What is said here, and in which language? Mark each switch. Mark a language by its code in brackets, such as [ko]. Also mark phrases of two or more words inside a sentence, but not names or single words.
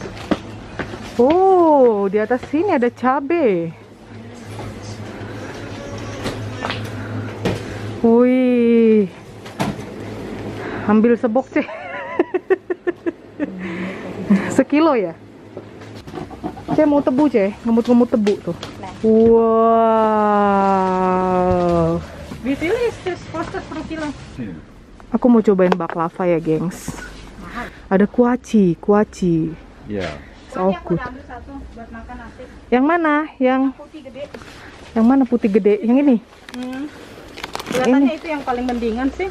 [id] Oh, di atas sini ada cabai. Wih, ambil sebok ceh. Sekilo ya? Ceh mau tebu ceh, ngemut-ngemut tebu tuh. Wow. [de] Wie viel ist das kostet per kilo? [id] Aku mau cobain baklava ya, gengs. Ada kuaci. Ya. [en] So good. [id] Ambil satu buat makan nasi. Yang mana? Yang Putih gede. Yang mana putih gede? Yang ini? Kelihatannya itu yang paling mendingan sih.